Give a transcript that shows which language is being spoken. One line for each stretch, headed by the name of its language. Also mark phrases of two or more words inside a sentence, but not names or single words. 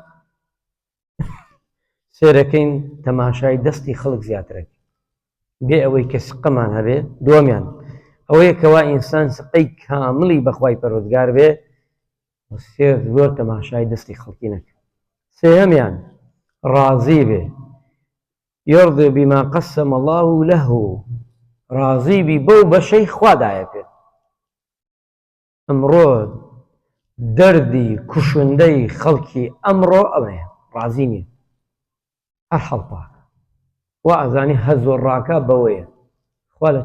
Central Kurdish: سێرەکەین تەماشای دەستی خەڵک زیاترەکە بێ ئەوەی کە سقەمان هەبێ دووەمیان ئەوەیە کەوا ئینسان سقەی کامڵی بەخوای پەروەردگار بێ زۆر تەماشای دەستی خەڵکی نەکە سێهەمیان ڕازی بێ
Arabic: يرضي بما قسم الله له
Central Kurdish: ڕازی بی بەو بەشەی خوا دایە پێت ئەمڕۆ دەردی کوشندەی خەڵکی ئەمڕۆ ئەوەیە ڕازی نییە هەر هەڵپاکە وا ئەزانی هەزۆڕاکە بەوەیە خوا لە